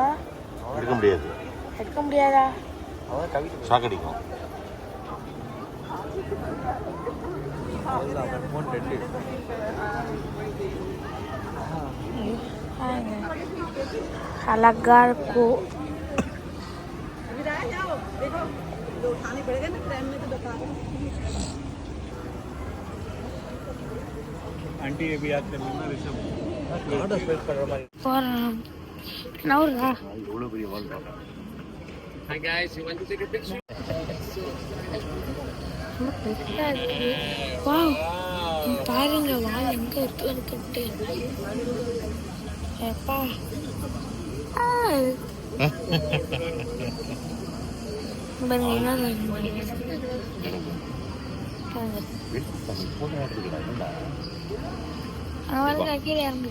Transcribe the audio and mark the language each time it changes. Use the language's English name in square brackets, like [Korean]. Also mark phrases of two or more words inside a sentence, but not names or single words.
[Tamil] எடுக்க முடியாது. எடுக்க முடியாதா? ஷாக் அடிக்கும். அழகா இருக்கும். [Hindi] आंटी ये भी याद कर लेना ऋषभ कार्ड स्पेस कर रहा है [Tamil] போறோம். நவுறா. எவ்வளவு பெரிய வால் பாருங்க. [English] Hi guys, you want to take a picture? [Tamil] வாவ் பாருங்க வால் எங்க இருக்குன்னு. எப்பா கீழே இறங்கு.